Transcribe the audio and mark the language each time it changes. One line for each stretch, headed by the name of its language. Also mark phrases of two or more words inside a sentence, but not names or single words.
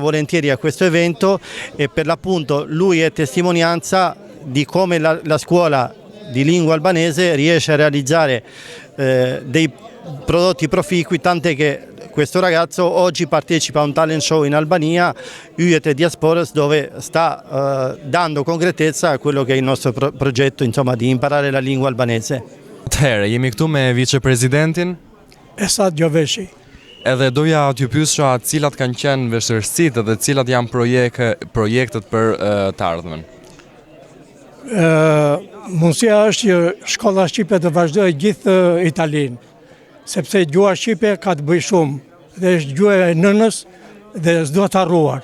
Italian: volentieri a questo evento, e per l'appunto lui è testimonianza di come la scuola di lingua albanese riesce a realizzare dei prodotti proficui, tant'è che questo ragazzo oggi partecipa a un talent show in Albania, Yjet Diasporas, dove sta dando concretezza a quello che è il nostro progetto, insomma, di imparare la lingua albanese.
Albanian: Atëherë, jemi këtu me vicepresidentin. Sad Gjoveshi. Edhe doja t'ju pyesja cilat kanë qenë vështirësitë dhe cilat janë projektet për të ardhmen. Mundësia është që shkolla shqipe të vazhdojë gjithë Italinë, sepse gjuha shqipe ka të bëjë shumë, dhe është gjuha e nënës dhe s'duhet harruar.